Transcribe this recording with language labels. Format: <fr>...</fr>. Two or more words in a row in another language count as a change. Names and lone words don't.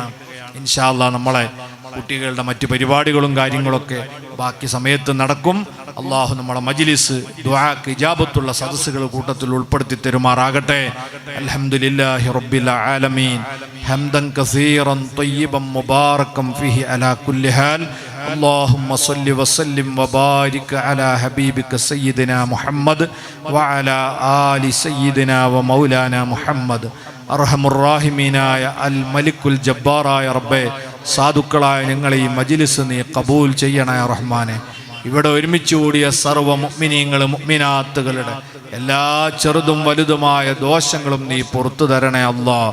<ar>إن شاء الله</ar> <ml>നമ്മളെ കുട്ടികളുടെ മറ്റു പരിപാടികളും കാര്യങ്ങളൊക്കെ ബാക്കി സമയത്ത് നടക്കും. അള്ളാഹു നമ്മളെ മജ്ലിസ് ദുആക്ക് ഇജാബത്തുള്ള സദസ്സുകൾ കൂട്ടത്തിൽ ഉൾപ്പെടുത്തി തരുമാറാകട്ടെ.</ml> <ar>الحمد لله رب العالمين حمدا كثيرا طيبا مباركا فيه على كل حال. اللهم صل وسلم وبارك على حبيبك سيدنا محمد وعلى آل سيدنا ومولانا محمد.</ar> <ml>അർഹമുറാഹിമീനായ അൽ മലിക്കുൽ ജബ്ബാറായ റബ്ബേ, സാധുക്കളായ ഞങ്ങളെ ഈ മജ്ലിസ് നീ കബൂൽ ചെയ്യണേ റഹ്മാനെ. ഇവിടെ ഒരുമിച്ച് കൂടിയ സർവ്വ മുഅ്മിനീങ്ങൾ മുഅ്മിനാത്തുകളുടെ എല്ലാ ചെറുതും വലുതുമായ ദോഷങ്ങളും നീ പുറത്തു തരണേ അല്ലാഹ്.</ml>